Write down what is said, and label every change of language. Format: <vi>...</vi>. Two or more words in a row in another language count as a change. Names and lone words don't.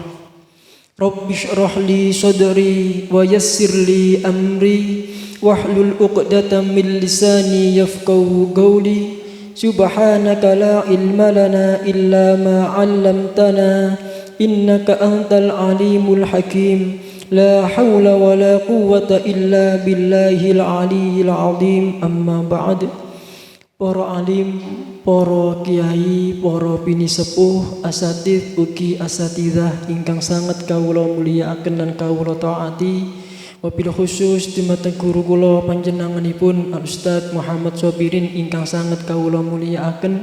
<ar>رب اشرح لي صدري ويسر لي أمري واحلل عقدة من لساني يفقهوا قولي. سبحانك لا علم لنا إلا ما علمتنا إنك أنت العليم الحكيم. لا حول ولا قوة إلا بالله العلي العظيم. أما بعد.</ar> <jv>Para alim, para kiai, para bini sepuh, asatidz ugi asatidzah ingkang sanget kawula mulyakaken lan kawula taati.</jv> <ar>وبالخصوص</ar> <jv>dumateng guru kula panjenenganipun Al Ustaz Muhammad Sobirin ingkang sanget kawula mulyakaken.</jv>